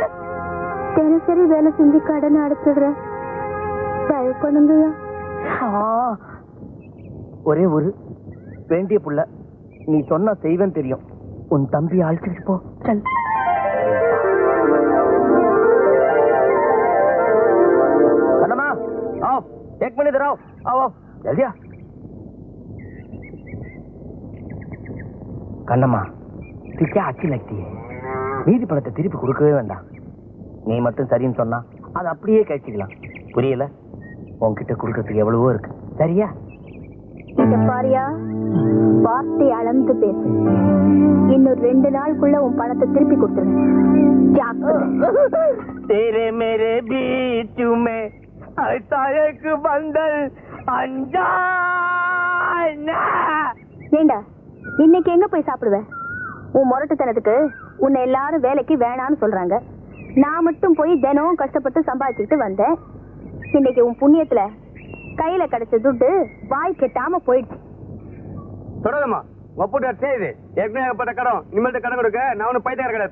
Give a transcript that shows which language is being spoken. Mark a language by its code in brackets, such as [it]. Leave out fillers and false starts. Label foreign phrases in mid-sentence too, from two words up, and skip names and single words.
[ta] தினசரி வேலை செஞ்சு கடன் அடைச்சிடுறேன். தயவு பண்ணுங்கய்யா. ஒரே ஒரு வேண்டிய புள்ள, நீ சொன்ன செய்வன் தெரியும். உன் தம்பி அழைச்சிட்டு போ. சல். கண்ணம்மா [hi] आओ, 1 मिनट इधर आओ. आओ जल्दी आ. கண்ணம்மா तुझे अच्छी लगती है. [ta] மீதி பணத்தை திருப்பி கொடுக்கவே வேண்டாம். நீ மட்டும் சரின்னு சொன்னா அதை அப்படியே கழிச்சுக்கலாம். புரியல? உன்கிட்ட கொடுக்கறதுக்கு எவ்வளவோ இருக்கு. சரியா? பாரியா, வார்த்தை அளந்து பேசு. இன்னொரு 2 நாளுக்குள்ள உன் பணத்தை திருப்பி கொடுத்துருவேன். [hi] तेरे मेरे बीच में ऐसा एक बंधन अनजाना. [ta] ஏண்டா இன்னைக்கு எங்க போய் சாப்பிடுவேன்? உன் முரட்டுத்தனத்துக்கு உன்னை எல்லாரும் வேலைக்கு வேணான்னு சொல்றாங்க. நான் மட்டும் போய் தினம் கஷ்டப்பட்டு சம்பாதிச்சுட்டு வந்தேன். இன்னைக்கு உன் புண்ணியத்துல கையில கிடைச்ச துட்டு வாய் கெட்டாம போயிடுச்சு. தொடருமா ஒப்புட்டு செய்து ஏற்கனவே கடன் இனிமேல் கடன் கொடுக்க நான் ஒன்னும் பைத்தியம் கிடையாது.